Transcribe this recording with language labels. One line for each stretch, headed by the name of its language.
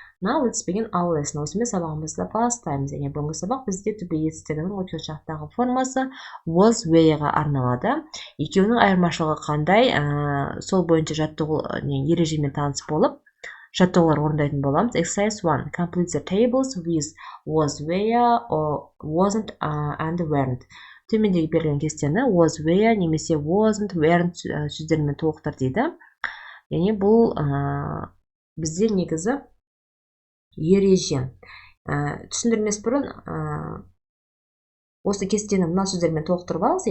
English: Now let's begin our lesson.
Kazakh: Осымен сабағымызды бастаймыз. Және бүгінгі сабақ бізде to be етістігінің өткен шақтағы формасы was where'ға арналады. Екеуінің айырмашылығы қандай? Сол бойынша жаттығу ережемен таныс болып, жаттығулар орындайтын боламыз.
English: Exercise 1. Complete the tables with was where or wasn't and weren't.
Kazakh: Төмендегі берілген кестені was where немесе wasn't weren't сөздермен толықтыр дейді. Яғни бұл бізде негізі ереже. Түсіндірмес бұрын осы кестені мына сөздермен толықтырып алыңыз.